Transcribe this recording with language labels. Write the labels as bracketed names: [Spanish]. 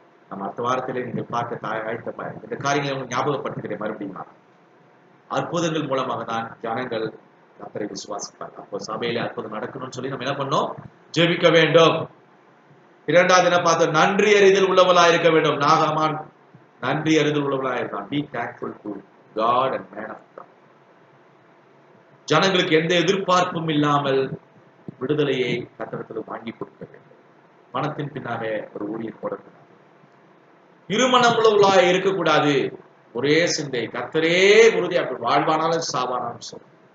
[Tamil] நம்ம அடுத்த வாரத்திலே நீங்கள் பார்க்க இந்த காரியங்களை உங்களுக்கு ஞாபகப்படுத்துகிறேன். மறுபடியும் அற்புதங்கள் மூலமாக தான் ஜனங்கள் கர்த்தரை விசுவாசிப்பாங்க. அப்போ சபையில அற்புதம் நடக்கணும்னு சொல்லி நம்ம என்ன பண்ணோம்? ஜெபிக்க வேண்டும். 2வது என்ன பார்த்தோம்? நன்றி அறிதல் உள்ளவளா இருக்க வேண்டும். நாகமான் நன்றி அறிதல் உள்ளவளா இருக்கான். [English] Be thankful to God and man of God. [Tamil] ஜனங்களுக்கு எந்த எதிர்பார்ப்பும் இல்லாமல் விடுதலையை கர்த்தரிடத்தில் வாங்கி கொடுக்க வேண்டும். மனத்தின் பின்னாக ஒரு ஊழியம் போடக்கூடாது. இருமனம் உள்ளவளாய் இருக்கக்கூடாது. ஒரே சிந்தை, கர்த்தரே உறுதியா வாழ்வானாலும் சாவானாலும் சரி.